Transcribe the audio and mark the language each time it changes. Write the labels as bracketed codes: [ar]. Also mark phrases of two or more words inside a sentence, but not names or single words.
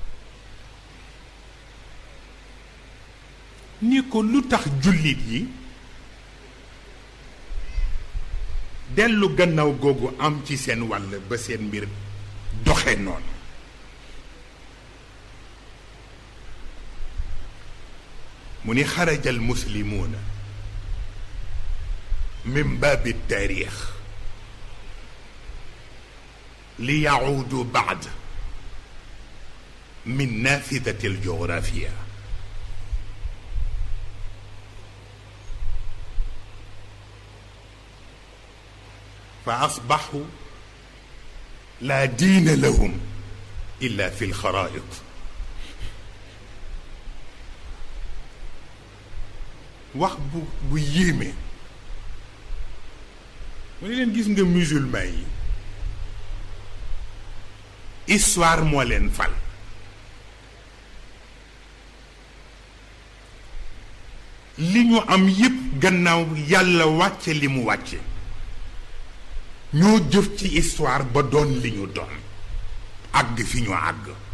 [wo] ni ko lu tax jullit yi dellu gannaaw googu am ci seen wàll ba seen mbir doxe noonu mu ni [ar] خرج المسلمون من باب تاريخ ليعودوا بعد من نافذة الجغرافيا فأصبحوا لا دين لهم إلا في الخرائط [wo] wax bu yéeme mu ne leen gis nga musulman yi histoire moo leen fal li ñu am yépp gannaaw yàlla wàcce li mu wàcce ñoo jëf ci histoire ba doon li ñu doon àgg fi ñu àgg